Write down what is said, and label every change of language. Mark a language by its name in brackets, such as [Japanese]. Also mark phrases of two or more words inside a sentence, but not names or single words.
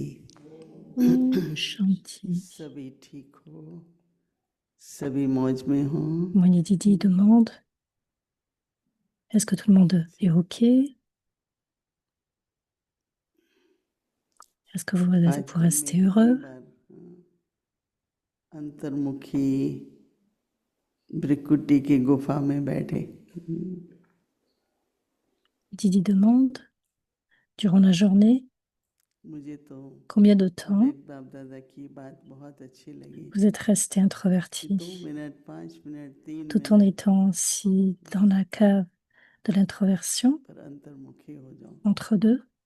[Hindi] ओम शांति. सभी ठीक हो, सभी मौज में हो। [French] Moigné Didi demande, est-ce que tout le monde est OK? Est-ce que vous restez heureux? [Hindi] अंतर्मुखी ब्रिकुटी की गुफा में बैठे। [French] Didi demande, durant la journée, combien de temps vous êtes resté introverti, tout en étant assis dans la cave de l'introversion, entre deux.